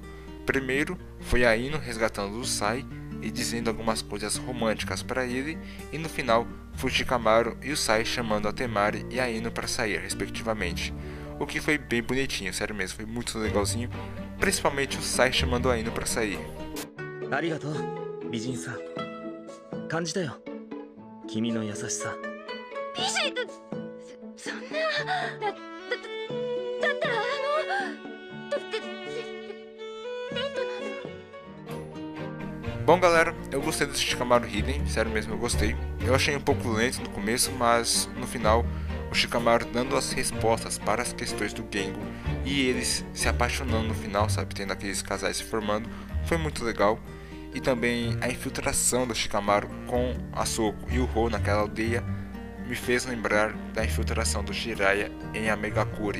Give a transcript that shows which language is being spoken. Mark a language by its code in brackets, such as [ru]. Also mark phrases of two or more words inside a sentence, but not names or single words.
[pt] Primeiro foi a Ino resgatando o Sai e dizendo algumas coisas românticas para ele, e no final foi o Shikamaru e o Sai chamando a Temari e a Ino para sair, respectivamente. O que foi bem bonitinho, sério mesmo, foi muito legalzinho, principalmente o Sai chamando a Ino para sair. [ja] ありがとう、美人さん. 感じたよ。君の優しさ。ビジン、そんな。だったらデートなの。 [pt] Bom galera, eu gostei do Shikamaru Hiden, sério mesmo, eu gostei. Eu achei um pouco lento no começo, mas no final o Shikamaru dando as respostas para as questões do Gengo e eles se apaixonando no final, sabe, tendo aqueles casais se formando, foi muito legal. E também a infiltração do Shikamaru com a Soko e o Ho naquela aldeia me fez lembrar da infiltração do Jiraiya em Amegakure.